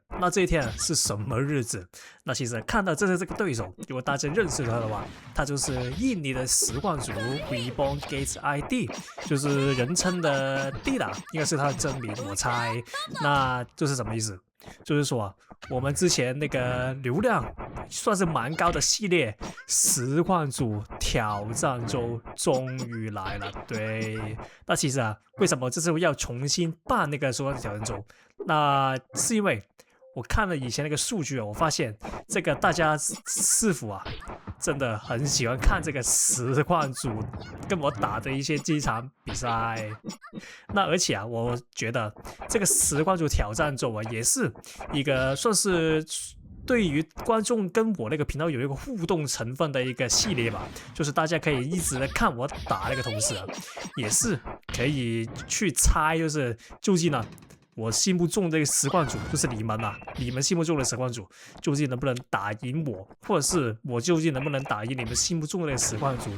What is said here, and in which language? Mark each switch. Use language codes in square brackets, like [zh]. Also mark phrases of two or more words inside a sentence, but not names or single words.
[zh] 那這一天是什麼日子？那其實看到這個對手，如果大家認識他的話，他就是印尼的實況主 Reborn Gates ID， 就是人稱的 Dida， 應該是他的真名，我猜。那就是什麼意思？就是說啊，我們之前那個流量算是蠻高的系列實況主挑戰周終於來了。對，那其實啊，為什麼這次要重新辦那個實況主挑戰周？那是因為我看了以前那個數據啊，我發現這個大家似乎啊，真的很喜歡看這個實況主跟我打的一些機場比賽。那而且啊，我覺得這個實況主挑戰周啊，也是一個算是對於觀眾跟我那個頻道有一個互動成分的一個系列吧。就是大家可以一直的看我打那個同時啊，也是可以去猜，就是究竟呢，我心目中的這個實況主，就是你們啊，你們心目中的實況主究竟能不能打贏我，或者是我究竟能不能打贏你們心目中的實況主？